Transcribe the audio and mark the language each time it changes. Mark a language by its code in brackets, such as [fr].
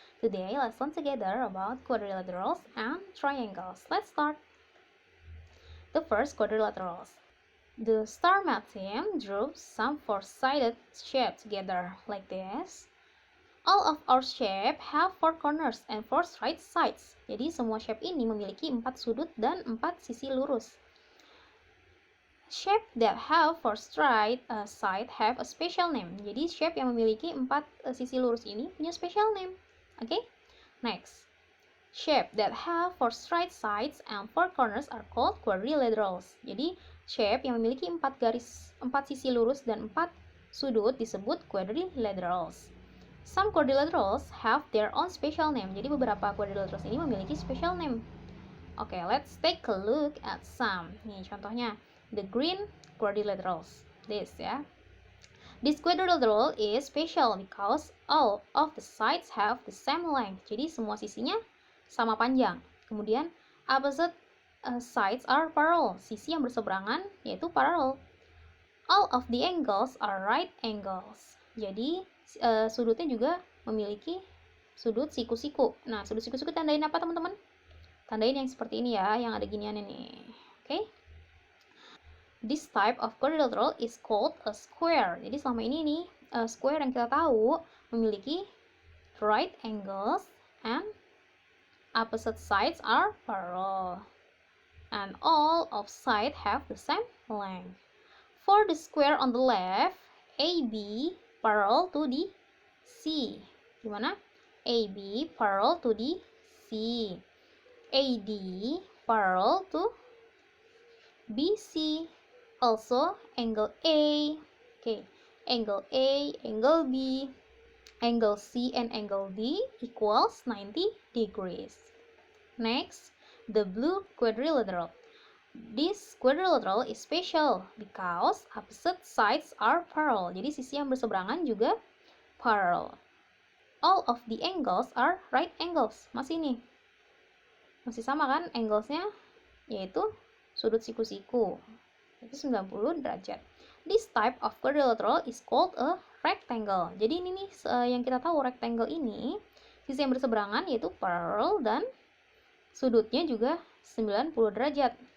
[en] Today let's learn together about quadrilaterals and triangles. Let's start. The first, quadrilaterals. The star math team drew some four-sided shape together like this. All of our shape have four corners and four straight sides. [id] Jadi semua shape ini memiliki 4 sudut dan 4 sisi lurus. [en] Shape that have four straight side have a special name. [id] Jadi shape yang memiliki 4 sisi lurus ini punya special name. [en] Okay? Next. Shape that have four straight sides and four corners are called quadrilaterals. [id] Jadi shape yang memiliki 4 sisi lurus dan 4 sudut disebut quadrilaterals. [en] Some quadrilaterals have their own special name. [id] Jadi beberapa quadrilaterals ini memiliki special name. [en] Okay, let's take a look at some. [id] Nih contohnya. [en] The green quadrilaterals. This ya. This quadrilateral is special because all of the sides have the same length. [id] Jadi semua sisinya sama panjang. Kemudian [en] opposite sides are parallel. [id] Sisi yang berseberangan yaitu parallel. [en] All of the angles are right angles. [id] Jadi sudutnya juga memiliki sudut siku-siku. Nah, sudut siku-siku tandain apa teman-teman? Tandain yang seperti ini ya, yang ada ginian ini. Oke? [en] This type of quadrilateral is called a square. [id] Jadi selama ini nih, square yang kita tahu memiliki [en] right angles and opposite sides are parallel. And all of sides have the same length. For the square on the left, AB parallel to the C. [id] Gimana? [en] AB parallel to the C. AD parallel to BC. Also, angle A, okay, angle A, angle B, angle C, and angle D equals 90 degrees. Next, the blue quadrilateral. This quadrilateral is special because opposite sides are parallel. Jadi sisi yang berseberangan juga parallel. All of the angles are right angles. [id] Masih nih, masih sama kan anglesnya, yaitu sudut siku-siku. Itu 90 derajat. [en] This type of quadrilateral is called a rectangle. [id] Jadi ini nih yang kita tahu rectangle ini sisi yang berseberangan yaitu parallel dan sudutnya juga 90 derajat.